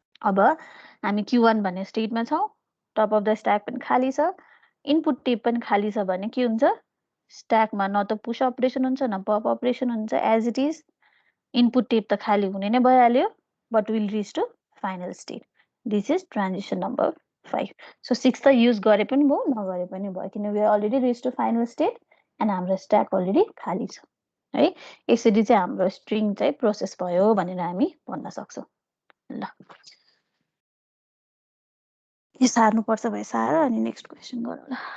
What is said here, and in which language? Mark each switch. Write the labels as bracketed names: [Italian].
[Nepali] अब हामी Q1 भन्ने स्टेटमा छौँ, टप अफ द स्ट्याक पनि खाली छ, इनपुट टेप पनि खाली छ भने के हुन्छ? स्ट्याकमा न त पुश अपरेसन हुन्छ न पप अपरेसन हुन्छ, [English] As it is. [Nepali] Input tape त खाली हुने नै भइहाल्यो, [English] But will reach to final state. This is transition number 5। [Nepali] So 6 त युज गरे पनि भयो नगरे पनि भयो, किनकि [English] already reach to final state and [Nepali] हाम्रो स्ट्याक अलरेडी खाली छ है। यसरी चाहिँ हाम्रो स्ट्रिङ चाहिँ प्रोसेस भयो भनेर हामी भन्न सक्छौँ। ल यो सार्नुपर्छ भए सार अनि नेक्स्ट क्वेसन गरौँला।